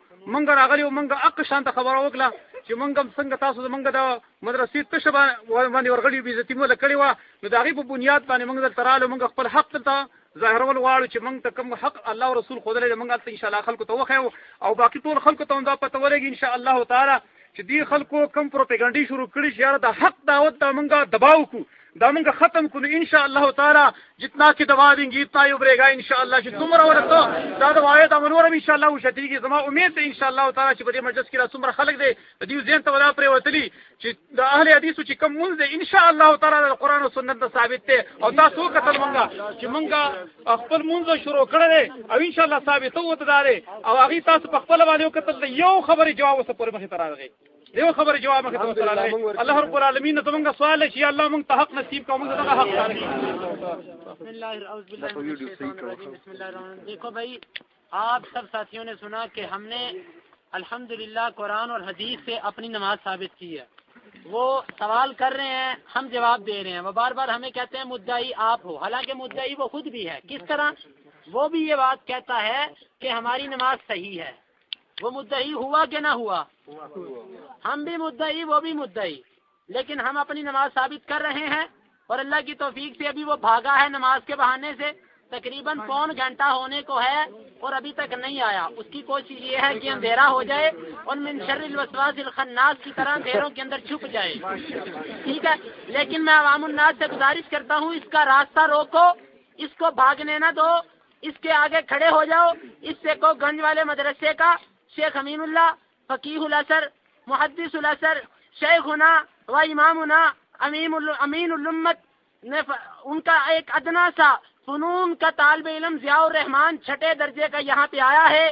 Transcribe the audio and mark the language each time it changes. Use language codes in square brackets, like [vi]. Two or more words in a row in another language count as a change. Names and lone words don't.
[ps] موږ راغلي وو، موږ حق شانته خبره وکړه چې موږ هم څنګه تاسو زموږ د مدرسې تشه باندې ورغلي بېزتي مو کړې وه، نو د هغې په بنیاد باندې موږ دلته رالو. موږ خپل حق دلته ظاهرول غواړو چې موږ ته کوم حق الله او رسول ښودلی دی موږ هلته انشاءالله خلکو ته وښیو، او باقي ټول خلکو ته هم دا پته ولګي انشاءالله تعالی چې دې خلکو کوم پروپاګانډي شروع کړي چې یاره د حق دعوت ته موږ دباو کړو، دا موږ ختم کړو انشاءالله تعالی. [ur] جتنا کہ دبا دیں گی اتنا ہی ابھرے گا انشاءاللہ. [ps] چې څومره ورته دا دعایې دا نور هم انشاءالله وشتېږي. زما امید دی انشاءالله تعالی چې په دې مجلس کې را څومره خلک دی د دې ذهن ته ودا پرېوتلي چې د اهل حدیثو چې کوم مونځ دی انشاءالله تعالی د قرآن او سنت نه ثابت دی. او تاسو وکتل موږ چې موږ خپل مونځ شروع کړی دی او انشاءالله ثابت وته دا دی، او هغې تاسو په خپله باندې وکتل د یو خبرې جواب اوسه پورې مخې ته راغی، دیو خبر جواب مخه ته راغلی. [ar] الله رب العالمین [ps] ته موږ سوال شي الله موږ ته حق نصیب کوو، موږ دغه حق لرو. [ar] بسم اللہ الرحمن. [ur] دیکھو بھائی آپ سب ساتھیوں نے سنا کہ ہم نے الحمدللہ قرآن اور حدیث سے اپنی نماز ثابت کی ہے. وہ سوال کر رہے ہیں، ہم جواب دے رہے ہیں. وہ بار بار ہمیں کہتے ہیں مدعی آپ ہو، حالانکہ مدعی وہ خود بھی ہے. کس طرح؟ وہ بھی یہ بات کہتا ہے کہ ہماری نماز صحیح ہے. وہ مدعی ہوا کہ نہ ہوا؟ ہم بھی مدعی وہ بھی مدعی، لیکن ہم اپنی نماز ثابت کر رہے ہیں. اور اللہ کی توفیق سے ابھی وہ بھاگا ہے نماز کے بہانے سے، تقریباً پون گھنٹہ ہونے کو ہے اور ابھی تک نہیں آیا. اس کی کوشش یہ ہے کہ اندھیرا ہو جائے اور [ar] من شر الوسواس الخناس [ur] کی طرح اندھیروں کے اندر چھپ جائے. ٹھیک ہے، لیکن میں عوام الناس سے گزارش کرتا ہوں اس کا راستہ روکو، اس کو بھاگنے نہ دو، اس کے آگے کھڑے ہو جاؤ. اس سے کو گنج والے مدرسے کا شیخ امین اللہ، فقیہ الاثر، محدث الاثر، شیخنا و امامنا امین الامت نے ان کا ایک ادنا سا فنون کا طالب علم ضیاء الرحمان 6 درجے کا یہاں پہ آیا ہے.